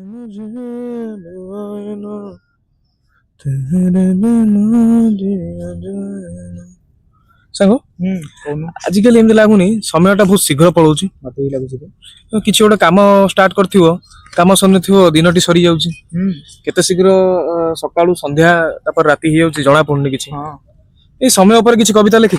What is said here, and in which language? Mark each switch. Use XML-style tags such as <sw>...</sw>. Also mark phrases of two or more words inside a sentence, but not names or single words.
<hi>मुझे बुआए ना तेरे बिना जिया जाए ना।</hi> <or>ସାଙ୍ଗ ଆଜିକାଲି ଏମିତି ଲାଗୁନି ସମୟଟା ବହୁତ ଶୀଘ୍ର ପଳଉଛି। ମତେ ବି ଲାଗୁଛି କିଛି ଗୋଟେ କାମ ଷ୍ଟାର୍ଟ କରିଥିବ କାମ ସରିନଥିବ ଦିନଟି ସରିଯାଉଛି କେତେ ଶୀଘ୍ର ସକାଳୁ ସନ୍ଧ୍ୟା ତାପରେ ରାତି ହେଇଯାଉଛି ଜଣା ପଡୁନି କିଛି। ଏଇ ସମୟ ଉପରେ କିଛି କବିତା ଲେଖିଛୁ?</or>